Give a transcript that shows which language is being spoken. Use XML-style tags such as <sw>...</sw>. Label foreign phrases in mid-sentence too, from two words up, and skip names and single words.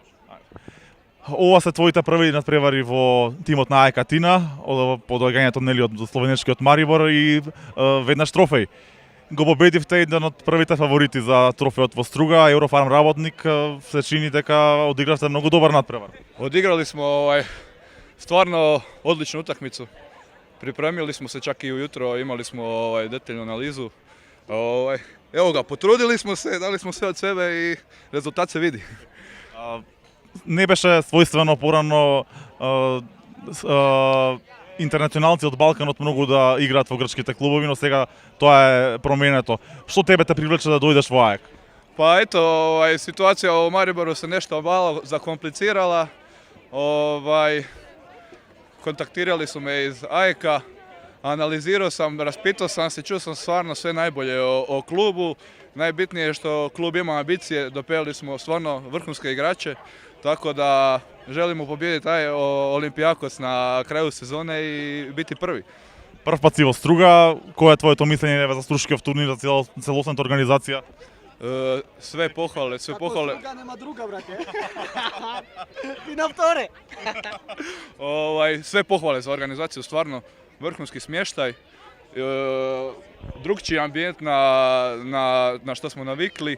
<mk>Ова се твоите први надпревари во тимот на АЕК Атина, под доаѓањето нели од словенечкиот Марибор и веднаш трофеј. Го победивте еден од првите фаворити за трофеот во Струга, Еврофарм работник, се чини дека одигравте многу добар надпревар.</mk> <hr>Odigrali smo stvarno odličnu utakmicu. Pripremili smo se čak i ujutro, imali smo detaljnu analizu. Evo ga, potrudili smo se, dali smo sve od sebe i rezultat se vidi.</hr> <mk>Не беше својствено порано интернационалци од Балканот многу да играат во грчките клубови, но сега тоа е променето. Што тебе те привлече да дојдеш во АЕК?</mk> <hr>Pa eto, situacija u Mariboru se nešto malo zakomplicirala. Kontaktirali su me iz AEK-a, analizirao sam, raspitao sam se, čuo sam stvarno sve najbolje o klubu. Najbitnije je što klub ima ambicije, dopeli smo stvarno vrhunske igrače, tako da želimo pobijediti taj Olimpijakos na kraju sezone i biti prvi.</hr> <mk>Прв пат си во Струга, кој е твоето мислење за Струшкиот турнир, за целосната организација?</mk> <hr>Sve pohvale, sve pohvale. Ako Struga nema druga, brate. I na vtore. Sve pohvale za organizaciju, stvarno vrhunski smještaj. Drugčiji ambijent na što smo navikli.</hr>